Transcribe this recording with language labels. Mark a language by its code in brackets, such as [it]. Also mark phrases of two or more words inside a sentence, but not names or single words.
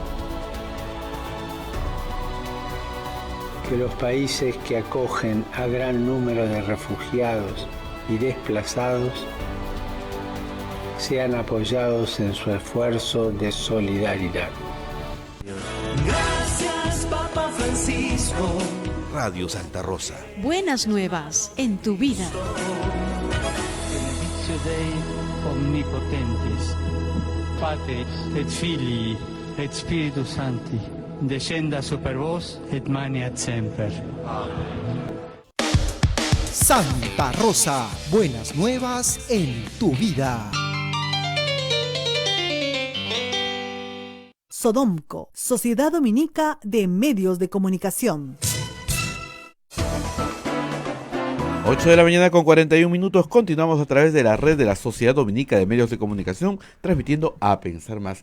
[es] Que los países que acogen a gran número de refugiados y desplazados sean apoyados en su esfuerzo de solidaridad. Gracias, Papa Francisco. Radio Santa Rosa. Buenas nuevas en tu vida. [la] Benedictio Dei Omnipotentis, Patris et Filii et Spiritus Sancti, descenda super vos et maneat semper. [es] Santa Rosa, buenas nuevas en tu vida. Sodomco, Sociedad Dominica de Medios de Comunicación. 8 de la mañana con 41 minutos, continuamos a través de la red de la Sociedad Dominica de Medios de Comunicación, transmitiendo A Pensar Más.